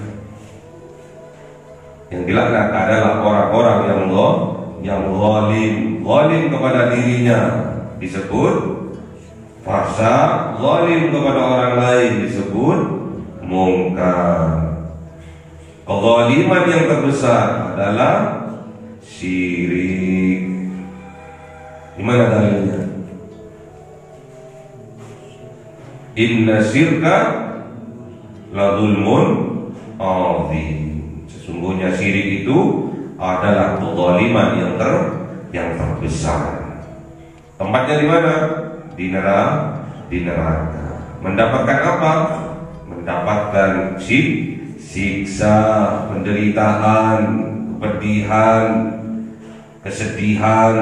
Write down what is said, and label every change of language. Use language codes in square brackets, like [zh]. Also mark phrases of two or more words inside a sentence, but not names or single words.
[id] Yang dilaknat adalah orang-orang yang zalim kepada dirinya, disebut Fasa, zalim kepada orang lain disebut mungkar. Kezaliman yang terbesar adalah syirik. Gimana dalilnya? [ar] Inna syirka la zulmun azim. [id] Sesungguhnya syirik itu adalah kezaliman yang terbesar. Tempatnya di mana? Di neraka. Mendapatkan apa? Mendapatkan siksa, penderitaan, kepedihan, kesedihan.